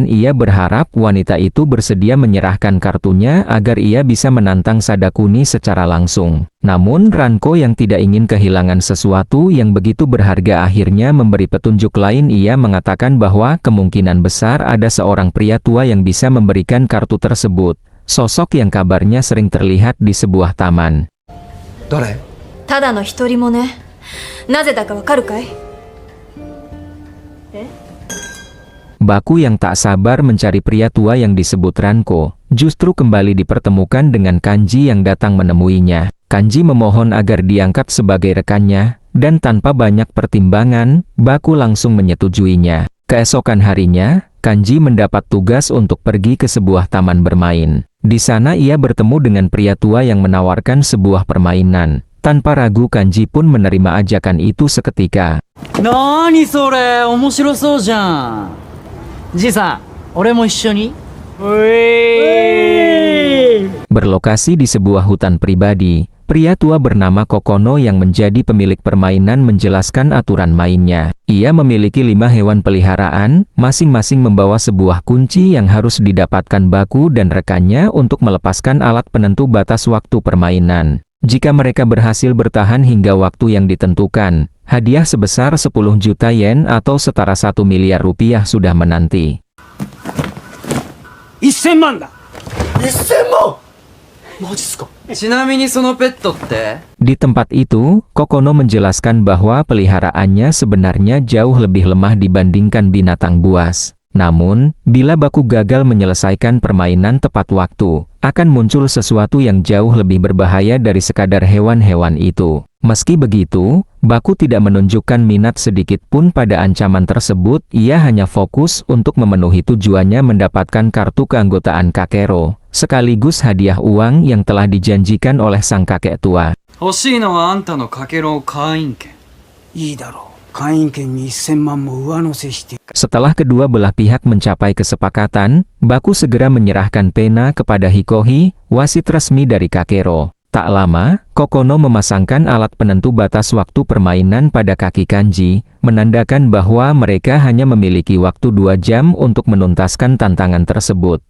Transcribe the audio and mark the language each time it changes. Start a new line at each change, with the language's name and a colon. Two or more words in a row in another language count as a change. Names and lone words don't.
Indonesian: Ia berharap wanita itu bersedia menyerahkan kartunya agar ia bisa menantang Sadakuni secara langsung. Namun Ranko yang tidak ingin kehilangan sesuatu yang begitu berharga akhirnya memberi petunjuk lain. Ia mengatakan bahwa kemungkinan besar ada seorang pria tua yang bisa memberikan kartu tersebut. Sosok yang kabarnya sering terlihat di sebuah taman.
Japanese: ただの独り者ね。なぜだかわかるかい？
Indonesian: Baku yang tak sabar mencari pria tua yang disebut Ranko, justru kembali dipertemukan dengan Kanji yang datang menemuinya. Kanji memohon agar diangkat sebagai rekannya, dan tanpa banyak pertimbangan, Baku langsung menyetujuinya. Keesokan harinya, Kanji mendapat tugas untuk pergi ke sebuah taman bermain. Di sana ia bertemu dengan pria tua yang menawarkan sebuah permainan. Tanpa ragu, Kanji pun menerima ajakan itu seketika.
Japanese: なーにそれ、面白そうじゃん。じいさん、俺も一緒に。
Indonesian: Berlokasi di sebuah hutan pribadi, pria tua bernama Kokono yang menjadi pemilik permainan menjelaskan aturan mainnya. Ia memiliki 5 hewan peliharaan, masing-masing membawa sebuah kunci yang harus didapatkan Baku dan rekannya untuk melepaskan alat penentu batas waktu permainan. Jika mereka berhasil bertahan hingga waktu yang ditentukan, hadiah sebesar 10 juta yen atau setara 1 miliar rupiah sudah menanti.
Japanese: 1000 万だ。1000万。マジっすか。ちなみにそのペットって？
Indonesian: Di tempat itu, Kokono menjelaskan bahwa peliharaannya sebenarnya jauh lebih lemah dibandingkan binatang buas. Namun, bila Baku gagal menyelesaikan permainan tepat waktu, akan muncul sesuatu yang jauh lebih berbahaya dari sekadar hewan-hewan itu. Meski begitu, Baku tidak menunjukkan minat sedikit pun pada ancaman tersebut. Ia hanya fokus untuk memenuhi tujuannya mendapatkan kartu keanggotaan Kakero, sekaligus hadiah uang yang telah dijanjikan oleh sang kakek tua.
Japanese: 欲しいのはあんたのかけろ会員権。いいだろう。会員権に1000万も上乗せして。
Indonesian: Setelah kedua belah pihak mencapai kesepakatan, Baku segera menyerahkan pena kepada Hikohi, wasit resmi dari Kakero. Tak lama, Kokono memasangkan alat penentu batas waktu permainan pada kaki Kanji, menandakan bahwa mereka hanya memiliki waktu 2 jam untuk menuntaskan tantangan tersebut.